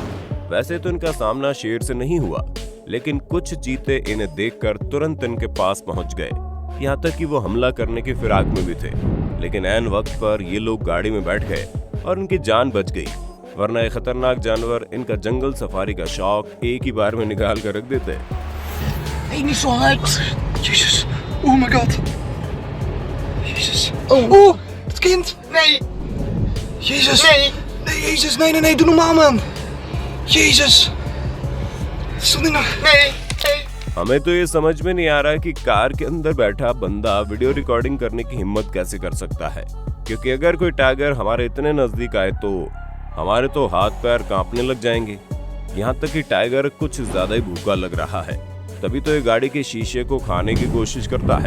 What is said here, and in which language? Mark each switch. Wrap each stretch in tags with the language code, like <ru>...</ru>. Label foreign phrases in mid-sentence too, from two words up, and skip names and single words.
<hi>वैसे तो इनका सामना शेर से नहीं हुआ, लेकिन कुछ चीते इन्हें देखकर तुरंत इनके पास पहुंच गए, यहाँ तक कि वो हमला करने की फिराक में भी थे। लेकिन ऐन वक्त पर ये लोग गाड़ी में बैठ गए और उनकी जान बच गई, वरना ये खतरनाक जानवर इनका जंगल सफारी का शौक एक ही बार में निकाल कर रख देते।</hi> <nl>Hey, niet zo hard.</nl> <en>Jezus. Oh my god. Jezus.</en> <nl>Oh. Oh, het kind. Nee, Jezus. nee. Nee, Jezus. Nee, nee, nee. Doe normaal, man. Jezus. Stond niet nog. Nee, nee.</nl> <hi>हमें तो ये समझ में नहीं आ रहा कि कार के अंदर बैठा बंदा</hi> <en>video recording</en> <hi>करने की हिम्मत कैसे कर सकता है, क्योंकि अगर कोई टाइगर हमारे इतने नजदीक आए तो हमारे तो हाथ पैर कांपने लग जाएंगे। यहाँ तक कि टाइगर कुछ ज्यादा ही भूखा लग रहा है, तभी तो ये गाड़ी के शीशे को खाने की कोशिश करता है।</hi>